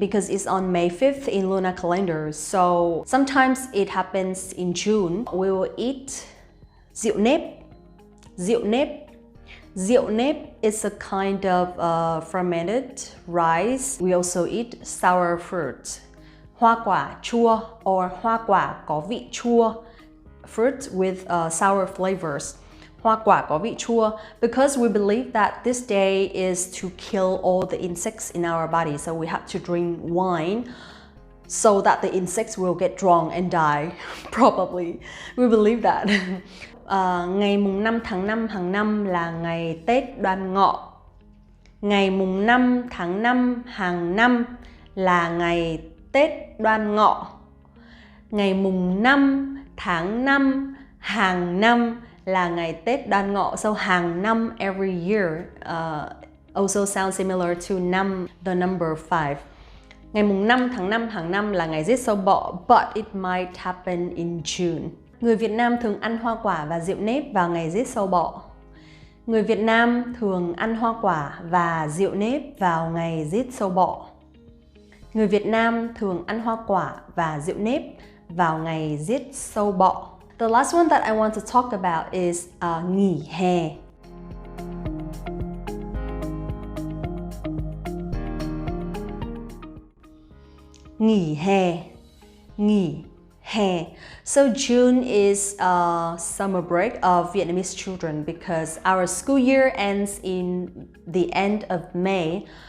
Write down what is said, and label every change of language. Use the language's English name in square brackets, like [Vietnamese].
[English] Because it's on May 5th in lunar calendar. So sometimes it happens in June. We will eat [Vietnamese] rượu nếp. Rượu nếp. [English] Rượu nếp is a kind of fermented rice. We also eat sour fruit. [Vietnamese] Hoa quả chua or hoa quả có vị chua. [English] Fruit with sour flavors. [Vietnamese] Hoa quả có vị chua. [English] Because we believe that this day is to kill all the insects in our body. So we have to drink wine so that the insects will get drunk and die. Probably. We believe that. [Vietnamese] Ngày mùng 5 tháng 5 hàng năm là ngày Tết Đoan Ngọ. Ngày mùng 5 tháng 5 hàng năm là ngày Tết Đoan Ngọ. Ngày mùng 5 tháng 5 hàng năm là ngày Tết Đoan Ngọ. [English] So hàng năm, every year, also sounds similar to the number 5. [Vietnamese] Ngày mùng 5 tháng 5 hàng năm là ngày Giết Sâu Bọ, [English] but it might happen in June. [Vietnamese] Người Việt Nam thường ăn hoa quả và rượu nếp vào ngày Giết Sâu Bọ. Người Việt Nam thường ăn hoa quả và rượu nếp vào ngày Giết Sâu Bọ. Người Việt Nam thường ăn hoa quả và rượu nếp vào ngày Giết Sâu Bọ. [English] The last one that I want to talk about is nghỉ hè. Nghỉ hè. Nghỉ hè. So June is a summer break of Vietnamese children because our school year ends in the end of May.